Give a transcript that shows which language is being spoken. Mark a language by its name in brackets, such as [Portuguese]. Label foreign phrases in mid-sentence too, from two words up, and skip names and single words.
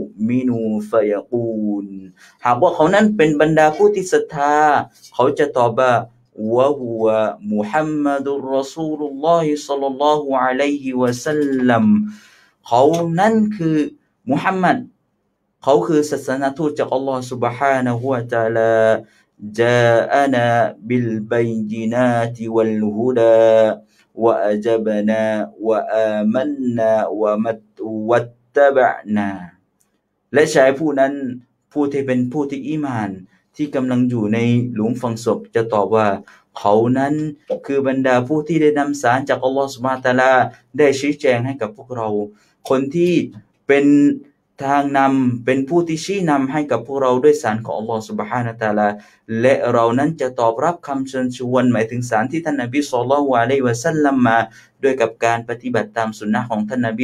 [Thai] มินูฟะยะกูลหากว่าเขานั้นเป็นบรรดาผู้ที่ศรัทธาเขาจะตอบว่าวะฮุวะมุฮัมมัดุรรอซูลุลลอฮิศ็อลลัลลอฮุอะลัยฮิวะซัลลัมเขานั้นคือมุฮัมมัดเขาคือศาสนทูตจากอัลลอฮฺ سبحانه และ تعالى [Arabic] جاءنا بالبينات والهدى وأجبنا وآمنا [Thai] واتبعنا และชายผู้นั้นผู้ที่เป็นผู้ที่อีหม่านที่กำลังอยู่ในหลุมฝังศพจะตอบว่า เขานั้นคือบรรดาผู้ที่ได้นำสารจากอัลลอฮฺ سبحانه และ تعالى ได้ชี้แจงให้กับพวกเราคนที่เป็นทางนำเป็นผู้ที่ชี้นำให้กับพวกเราด้วยสารของอัลลอฮฺ سبحانه และ تعالى และเรานั้นจะตอบรับคำเชิญชวนหมายถึงสารที่ท่านนบีศ็อลลัลลอฮุอะลัยฮิวะซัลลัมมาด้วยกับการปฏิบัติตามสุนนะห์ของท่านนบี